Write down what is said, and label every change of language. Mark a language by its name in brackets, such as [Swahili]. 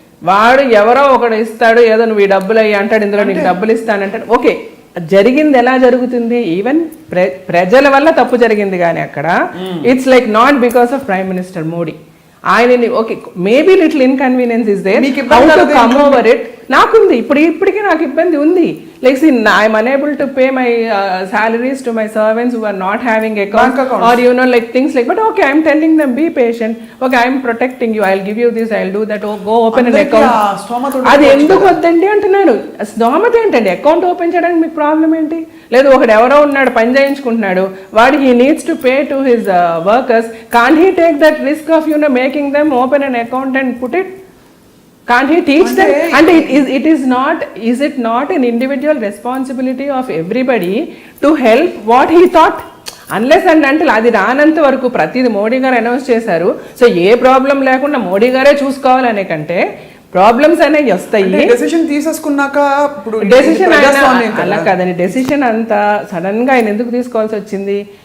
[Telugu] వాడు ఎవరో ఒకడు ఇస్తాడు, ఏదో నువ్వు ఈ డబ్బులు అయ్యి అంటాడు, ఇందులో నీకు డబ్బులు ఇస్తానంటాడు. ఓకే, జరిగింది ఎలా జరుగుతుంది, ఈవెన్ ప్రజల వల్ల తప్పు జరిగింది, కానీ అక్కడ [English] it's like not because of prime minister [Telugu] Modi. [English] ఆయనని okay maybe little inconvenience is there, how to come over it. [Telugu] నాకుంది ఇప్పటికీ నాకు ఇబ్బంది ఉంది. [English] Like, see, I'm unable to pay my salaries to my servants who are not having accounts, or like things like. But okay, I'm telling them, be patient. Okay, I'm protecting you. I'll give you this. I'll do that. Oh, go open an account. [Telugu] అది ఎందుకు వద్దండి అంటున్నాను. స్తోమత ఏంటండి? Account open చేయడానికి మీకు problem ఏంటి? లేదు ఒకడు ఎవరో ఉన్నాడు పని చేయించుకుంటున్నాడు, వాడు [English] he needs to pay to his workers. Can't he take that risk of making them open an account and put it? Can't he teach them? And is it not an individual responsibility of everybody to help what he thought? Unless and until [Telugu] అది రానంత వరకు ప్రతిది మోడీ గారు announce చేశారు. So ఏ problem లేకుండా మోడీ గారే చూసుకోవాలనే కంటే problems అనేవి వస్తాయి. డెసిషన్ తీసేసుకున్నాక డెసిషన్ అలా కాదని, డెసిషన్ అంతా సడన్ గా ఆయన ఎందుకు తీసుకోవాల్సి వచ్చింది?